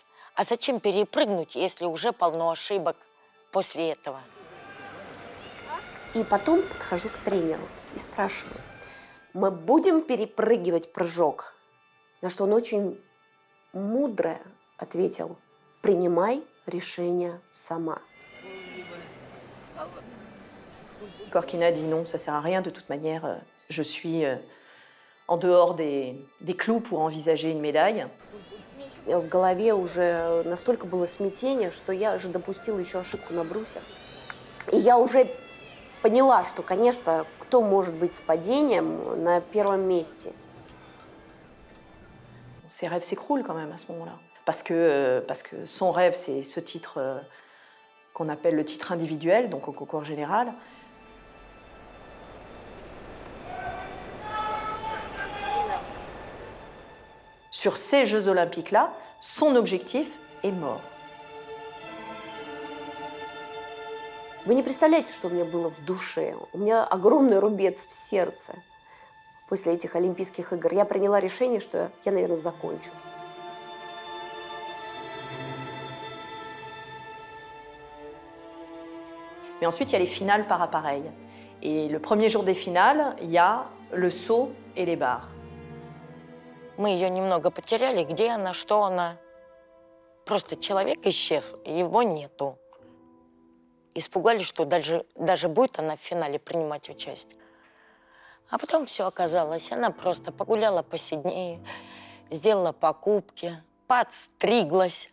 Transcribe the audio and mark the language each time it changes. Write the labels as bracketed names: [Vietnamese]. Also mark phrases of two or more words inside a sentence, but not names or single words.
[Russian] А зачем перепрыгнуть, если уже полно ошибок после этого? И потом подхожу к тренеру и спрашиваю, мы будем перепрыгивать прыжок? На что он очень мудро ответил, принимай решение сама. [French] Korkina dit non, ça sert à rien de toute manière. Je suis en dehors des clous pour envisager une médaille. [Russian] В голове уже настолько было смятение, что я же допустила еще ошибку на брусе. И я уже поняла, что, конечно, кто может быть с падением на первом месте. [French] Ses rêves s'écroulent quand même à ce moment-là. Parce que son rêve, c'est ce titre qu'on appelle le titre individuel, donc au concours général. Sur ces Jeux olympiques-là, son objectif est mort. [Russian] Вы не представляете, что у меня было в душе. У меня огромный рубец в сердце. После этих Олимпийских игр я приняла решение, что я, наверное, закончу. [French] Mais ensuite, il y a les finales par appareil. Et le premier jour des finales, il y a le saut et les barres. [Russian] Мы ее немного потеряли. Где она, что она? Просто человек исчез, его нету. Испугались, что даже будет она в финале принимать участие. А потом все оказалось. Она просто погуляла по Сиднею, сделала покупки, подстриглась.